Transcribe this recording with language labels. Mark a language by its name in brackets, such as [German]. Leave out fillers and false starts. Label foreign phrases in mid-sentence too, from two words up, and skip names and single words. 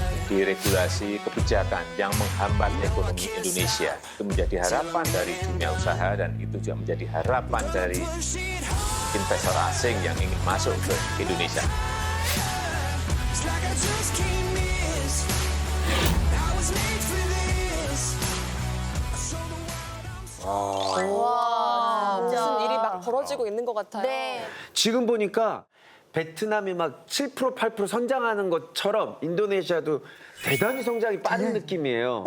[Indonesian] deregulasi kebijakan yang menghambat ekonomi Indonesia. Itu menjadi harapan dari dunia usaha dan itu juga menjadi harapan dari investor asing yang ingin masuk ke Indonesia. [Korean] 무슨 일이 막 벌어지고 있는 것 같아요. 네. 지금 보니까 베트남이 막 7% 8% 성장하는 것처럼 인도네시아도 대단히 성장이 빠른 느낌이에요.